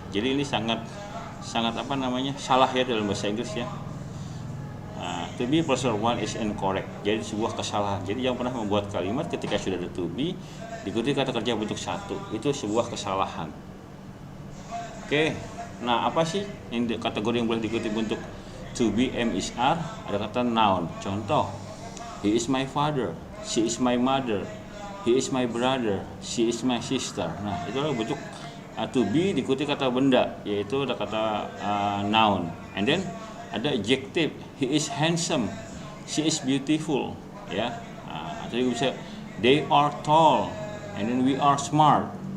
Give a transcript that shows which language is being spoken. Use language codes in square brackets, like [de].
[id] Jadi ini sangat salah ya dalam bahasa Inggris ya. [en] To be plus one is incorrect. [id] Jadi sebuah kesalahan. Jadi yang pernah membuat kalimat ketika sudah ada to be diikuti kata kerja bentuk satu, itu sebuah kesalahan. Oke. Nah, apa sih yang kategori yang boleh diikuti bentuk to be, am, is, are? Ada kata noun. Contoh, [en] he is my father, she is my mother, he is my brother, she is my sister. [id] Nah, itu adalah bentuk to be diikuti kata benda, yaitu ada kata noun. [en] And then ada adjective, he is handsome, she is beautiful, ya. [id] Atau juga bisa [en] they are tall, and then we are smart.